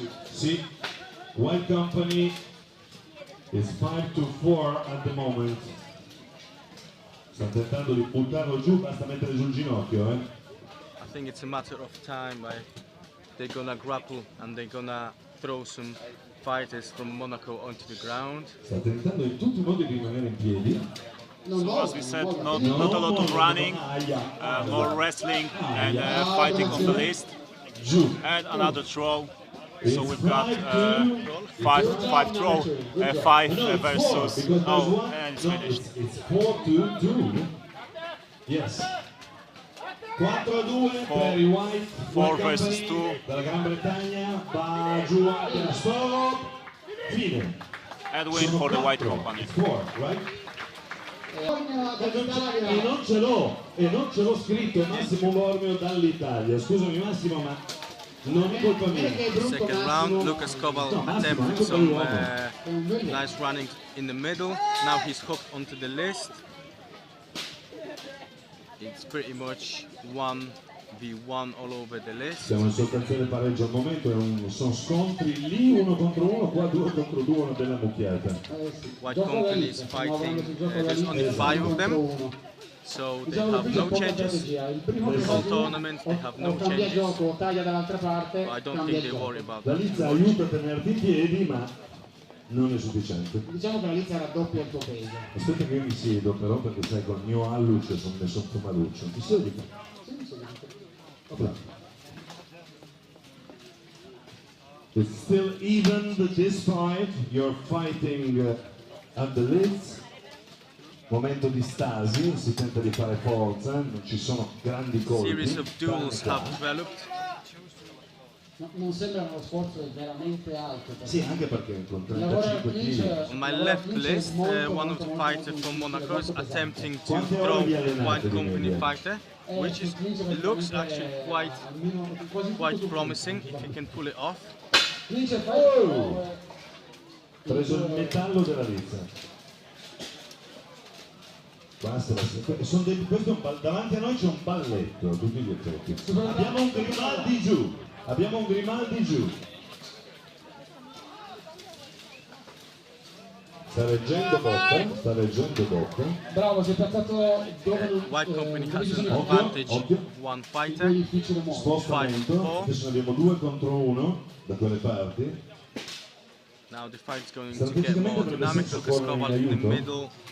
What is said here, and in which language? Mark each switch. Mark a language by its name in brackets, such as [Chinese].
[English] Sì, White Company is 5-4 at the moment. [Italian] Sta tentando di buttarlo giù, basta mettere sul ginocchio, eh. [English] I think it's a matter of time. They're gonna grapple and they're gonna throw some fighters from Monaco onto the ground. [Italian] Sta tentando in tutti i modi di rimanere in piedi. [English] So as we said, not a lot of running, more wrestling and fighting on the list. [Italian] Giù. [English] And another throw. So we've got 5 throw, 5 versus, oh, and it's finished. It's 4-2. Yes. 4-2 [Italian] per i White. [English] 4 versus 2. [Italian] Dalla Gran Bretagna va giù anche la solo. Fine. [English] And win for the White Company. 4, right? [Italian] E non ce l'ho scritto Massimo Bormio dall'Italia. Scusami Massimo, ma non è colpa mia. [English] Second round, Lucas Koval attempted some nice running in the middle. Now he's hooked onto the list. It's pretty much 1v1 all over the list. [Italian] Siamo in sostanziale pareggio al momento, sono scontri lì 1 contro 1, qua 2 contro 2, una bella mucchiata. [English] White Company is fighting, there's only 5 of them, so they have no changes. The whole tournament they have no changes. But I don't think they worry about [Italian] La [English] that. [Italian] Lizza aiuta a tenerti in piedi, ma non è sufficiente. Diciamo che la Lizza raddoppia il tuo peso. Aspetta che io mi siedo però, perché sai col mio alluce sono messo un po' maluccio. Ti siedi? [English] It's still even this fight. You're fighting at the lids. [Italian] Momento di stasi, si tenta di fare forza, non ci sono grandi colpi. [English] Series of duels have developed. [Italian] Non sembra uno sforzo veramente alto. Sì, anche perché con 35 kg. [English] On my left list, one of the fighters from Monaco is attempting to throw White Company fighter, which is, it looks actually quite promising if he can pull it off. Oh! [Italian] Preso il metallo della Lizza. Basta, questo è davanti a noi c'è un balletto a tutti gli effetti. Abbiamo un Grimaldi giù. Abbiamo un Grimaldi giù. Sta reggendo bocca. Bravo, si è piazzato dove [English] White Company has an advantage of one fighter. [Italian] Spostamento. Adesso abbiamo 2 contro 1 da quelle parti. [English] Now the fight's going to get more dynamic. Lucas Koval in the middle.